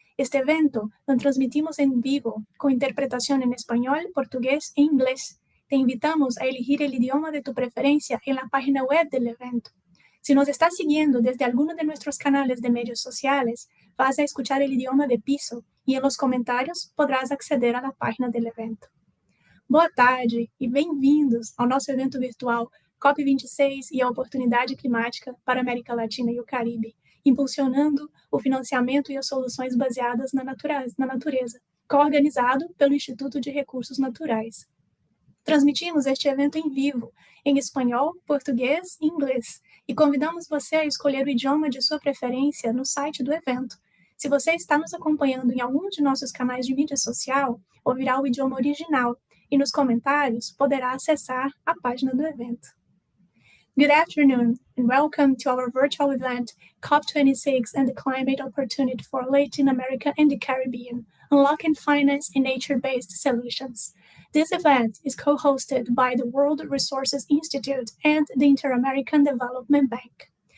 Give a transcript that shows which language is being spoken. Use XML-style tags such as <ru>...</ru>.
<es>Este evento lo transmitimos en vivo, con interpretación en español, portugués e inglés. Te invitamos a elegir el idioma de tu preferencia en la página web del evento. Si nos estás siguiendo desde alguno de nuestros canales de medios sociales, vas a escuchar el idioma de piso e en los comentários podrás acceder à página do evento.</es> <pt>Boa tarde e bem-vindos ao nosso evento virtual COP26 e a oportunidade climática para a América Latina e o Caribe, impulsionando o financiamento e as soluções baseadas na natureza, coorganizado pelo Instituto de Recursos Naturais. Transmitimos este evento em vivo, em espanhol, português e inglês, e convidamos você a escolher o idioma de sua preferência no site do evento. Se você está nos acompanhando em algum de nossos canais de mídia social, ouvirá o idioma original e nos comentários poderá acessar a página do evento.</pt> <en>Good afternoon and welcome to our virtual event COP26 and the Climate Opportunity for Latin America and the Caribbean, Unlocking Finance in Nature-Based Solutions. This event is co-hosted by the World Resources Institute and the Inter-American Development Bank.</en>